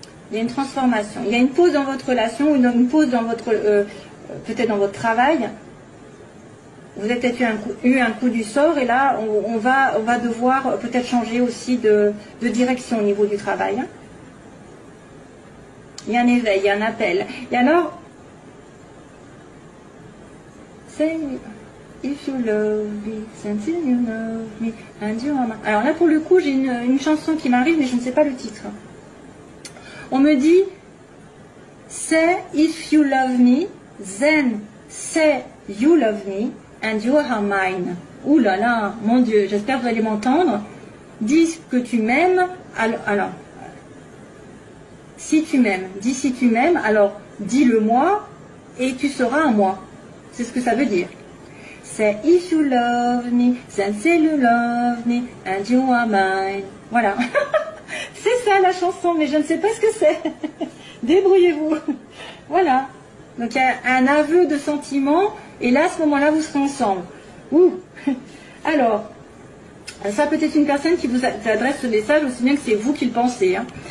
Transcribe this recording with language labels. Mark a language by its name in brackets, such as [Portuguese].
[French] Il y a une transformation. Il y a une pause dans votre relation, une pause dans votre, peut-être dans votre travail. Vous avez peut-être eu un coup du sort et là, on va devoir peut-être changer aussi de direction au niveau du travail. Il y a un éveil, il y a un appel. Et alors, [English] say if you love me, until you love me, and you are mine. [French] Alors là, pour le coup, j'ai une chanson qui m'arrive, mais je ne sais pas le titre. On me dit, [English] say if you love me, then say you love me, and you are mine. [French] Ouh là là, mon Dieu, j'espère que vous allez m'entendre. Dis que tu m'aimes, alors, si tu m'aimes, dis si tu m'aimes, alors dis-le moi, et tu seras un moi. C'est ce que ça veut dire. [English] Say if you love me, then say you love me, and you are mine. [French] Voilà. C'est ça la chanson, mais je ne sais pas ce que c'est. Débrouillez-vous. Voilà. Donc il y a un aveu de sentiment, et là, à ce moment-là, vous serez ensemble. Ouh. Alors, ça peut être une personne qui vous adresse ce message, aussi bien que c'est vous qui le pensez. Hein.